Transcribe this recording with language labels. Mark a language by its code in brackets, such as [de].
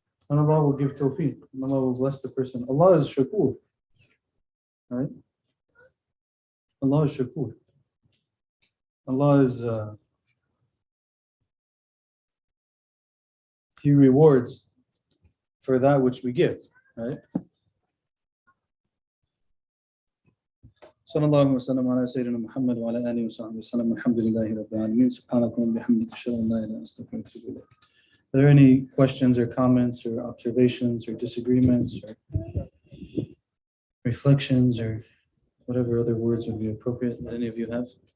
[en] And Allah will give tawfiq. And Allah will bless the person. Allah is shakur. Right? Allah is shakur. Allah is, He rewards for that which we give. Right? [ar] صلى الله وسلم على سيدنا محمد وعلى آله وصحبه وسلم الحمد لله رب العالمين سبحانك وبحمدك أشهد أن لا إله إلا أنت أستغفرك وأتوب إليك. [en] Are there any questions or comments or observations or disagreements or reflections or whatever other words would be appropriate that any of you have?